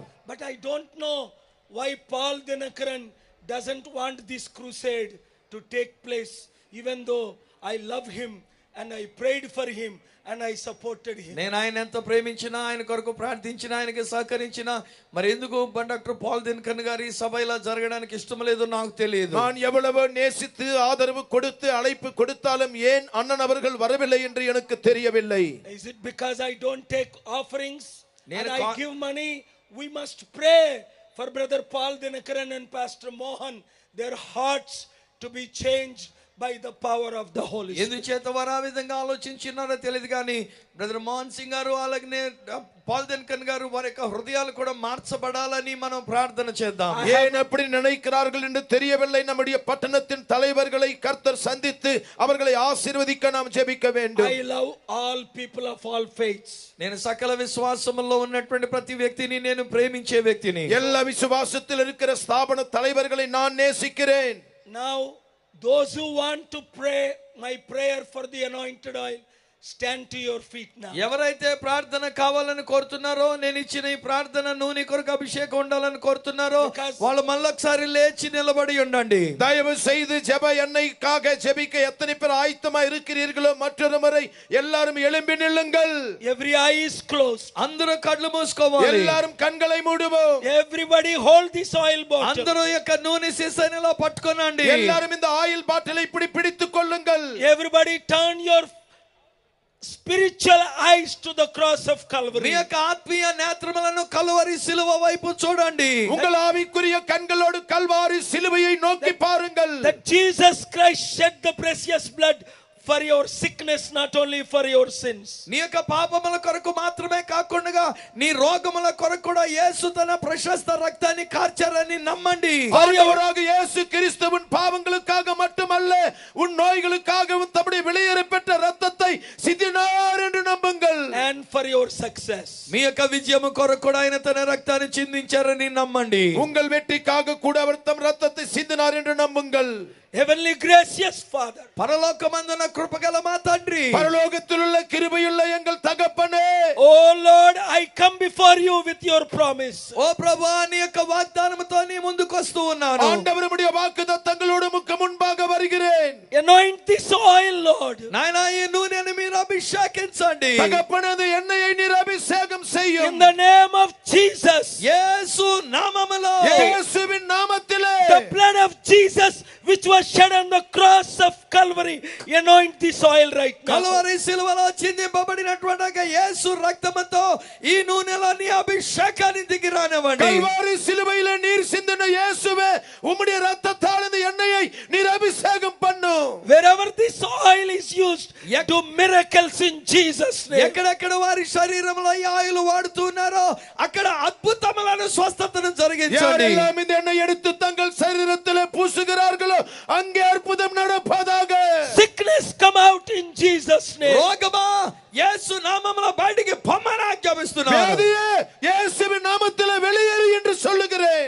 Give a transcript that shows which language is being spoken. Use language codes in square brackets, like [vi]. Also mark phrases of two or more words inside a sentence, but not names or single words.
[en] But I don't know why Paul Dinakaran doesn't want this crusade to take place, even though I love him and I prayed for him and I supported him. [te] నేను ఆయన ఎంత ప్రేమించినా, ఆయన కొరకు ప్రార్థించినా, ఆయనకి సహకరించినా, మరి ఎందుకు డాక్టర్ పాల్ దినకరన్ గారి సభ ఇలా జరగడానికి ఇష్టం లేదో నాకు తెలియదు. [ta] நான் எவ்வளவு நேசித்து ஆதரவு கொடுத்து அழைப்பு கொடுத்தாலும் ஏன் அண்ணன் அவர்கள் வரவில்லை என்று எனக்கு தெரியவில்லை. [en] Is it because I don't take offerings and [te] నేను [en] I give money? We must pray for Brother Paul Dinakaran and Pastor Mohan, their hearts to be changed by the power of the Holy Spirit. [te] ఎందుచేత వారు ఆ విధంగా ఆలోచించినారో తెలియదు కానీ బ్రదర్ మోహన్ సింగ్ గారు అలాగనే పాల్ దినకరన్ గారు వారి యొక్క హృదయాలు కూడా మార్చబడాలని మనం ప్రార్థన చేద్దాం. [ta] ஏன் அப்படி நினைக்கிறார்கள் என்று தெரியவில்லை. நம்முடைய பட்டணத்தின் தலைவர்களை கர்த்தர் சந்தித்து அவர்களை ஆசீர்வதிக்க நாம் ஜெபிக்க வேண்டும். [en] I love all people of all faiths. [te] నేను సకల విశ్వాసములో ఉన్నటువంటి ప్రతి వ్యక్తిని నేను ప్రేమించే వ్యక్తిని. [ta] எல்லா விசுவாசத்தில் இருக்கிற ஸ்தாபன தலைவர்களை நான் நேசிக்கிறேன். [en] Now those who want to pray my prayer for the anointed oil, stand to your feet now. [te] ఎవరైతే ప్రార్థన కావాలని కోరుతున్నారో, నేను ఇచ్చిన ఈ ప్రార్థన నూనె కొరకు అభిషేకం ఉండాలని కోరుతున్నారో, వాళ్ళు మళ్ళొకసారి లేచి నిలబడి ఉండండి. [ta] தயவு செய்து ஜெப எண்ணெய்க்காக ஜெபிக்க எத்தனை பேர் ஆயத்தமா இருக்கிறீர்களோ மற்றொரு முறை எல்லாரும் எழும்பி நில்லுங்கள். [en] Every eye is closed. [te] అందరూ కళ్ళు మూసుకోవాలి. [ta] எல்லாரும் கண்களை மூடுவோம். [en] Everybody hold this oil bottle. [te] అందరూ యొక్క నూనె సీసాని ఇలా పట్టుకోనండి. [ta] எல்லாரும் இந்த [en] oil bottle [ta] இப்படி பிடித்துக் கொள்ளுங்கள். [en] Everybody turn your spiritual eyes to the cross of Calvary. [te] మీ యొక్క ఆత్మీయ నేత్రములను కల్వరి సిలువ వైపు చూడండి. [ta] உங்கள் ஆவிக்குரிய கண்களோடு கல்வாரி சிலுவையை நோக்கி பாருங்கள். [en] That Jesus Christ shed the precious blood for your sickness, not only for your sins. [te] నీ యొక్క పాపముల కొరకు మాత్రమే కాకుండా నీ రోగముల కొరకు కూడా యేసు తన ప్రశస్త రక్తాన్ని కార్చారని నమ్మండి. [ta] ஆண்டவராக இயேசு கிறிஸ்துவின் பாவங்களுக்காக மட்டுமல்ல, உன் நோய்களுக்காகவும் தம்முடைய வெளியேறப்பட்ட இரத்தத்தை சிந்தினார் என்று நம்புங்கள். [en] And for your success. [te] మీ యొక్క విజయము కొరకు కూడా ఆయన తన రక్తాన్ని చిందించారని నమ్మండి. [ta] உங்கள் வெற்றிக்காக கூட அவர் தம் இரத்தத்தை சிந்தினார் என்று நம்புங்கள். [en] Heavenly gracious Father, [te] పరలోకమందున కృపగల మా తండ్రి, [ta] பரலோகத்தில் உள்ள கிருபையுள்ள எங்கள் தகப்பனே, [en] oh Lord, I come before you with your promise. [te] ఓ ప్రభువా, నీ యొక్క వాగ్దానముతో నీ ముందుకు వస్తూ ఉన్నాను. [ta] ஆண்டவருடைய வாக்குத்தத்தங்களோடு முன்பாக வருகிறேன். [en] Anoint this oil, Lord. [te] నాయనా ఈ నూనెను మీరు అభిషేకించండి. [ta] தகப்பனே அந்த எண்ணெயை நீர் அபிஷேகம் செய்யும். [en] In the name of Jesus. [te] యేసు నామములో, [ta] இயேசுவின் நாமத்திலே [en] The blood of Jesus which was shed on the cross of Calvary, anoint this oil right now. [te] కల్వరి సిలువలో చిందింపబడినటువంటి యేసు రక్తముతో ఈ నూనెలో నీ అభిషేకాన్ని దిగిరానివ్వండి. [ta] கல்வாரி சிலுவையிலே நீர் சிந்தின இயேசுவே உம்முடைய இரத்தத்தால் இந்த எண்ணெயை நீர் அபிஷேகம் பண்ணு. [en] Wherever this oil is used, do miracles in Jesus' name. [te] ఎక్కడెక్కడ వారి శరీరంలో ఈ ఆయిల్ వాడుతున్నారో అక్కడ అద్భుతములను స్వస్థతను జరిగించండి. [ta] யாரெல்லாம் இந்த எண்ணெய் எடுத்து தங்கள் சரீரத்திலே பூசுகிறார்களோ அங்கே அற்புதம் நடப்பதாக. [en] Sickness come out in Jesus' name. [te] రోగమా యేసు నామములో బయటికి పొమ్మని ఆజ్ఞాపిస్తున్నాను. [ta] வியாதியே இயேசுவின் நாமத்திலே வெளியேறு என்று சொல்லுகிறேன்.